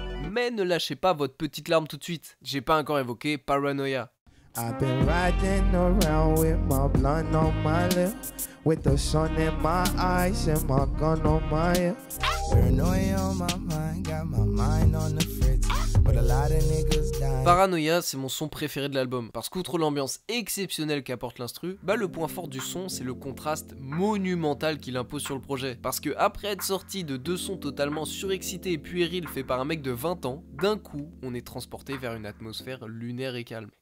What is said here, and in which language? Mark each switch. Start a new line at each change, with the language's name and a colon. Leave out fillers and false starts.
French: Mais ne lâchez pas votre petite larme tout de suite, j'ai pas encore évoqué Paranoia.
English: I've been riding around with my blunt on my lip, with the sun in my eyes and my gun on my hip. Paranoia on my mind, got my mind on the fritz, but a lot of niggas die.
French: Paranoia, c'est mon son préféré de l'album, parce qu'outre l'ambiance exceptionnelle qu'apporte l'instru, le point fort du son, c'est le contraste monumental qu'il impose sur le projet. Parce que après être sorti de 2 sons totalement surexcités et puérils faits par un mec de 20 ans, d'un coup, on est transporté vers une atmosphère lunaire et calme.